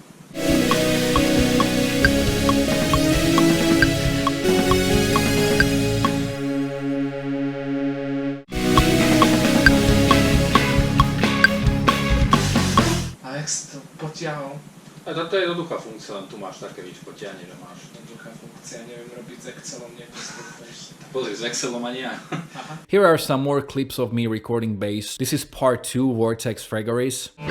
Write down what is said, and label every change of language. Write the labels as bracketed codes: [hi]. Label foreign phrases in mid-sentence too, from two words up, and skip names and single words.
[sk] Potiahol. A to je jednoduchá funkcia, len tu máš také víš potiahne, že máš. Jednoduchá funkcia, neviem robiť s Excelom, Pozri, s Excelom ani ja. [en] Here are some more clips of me recording bass. This is part 2, Vortex Fragoris.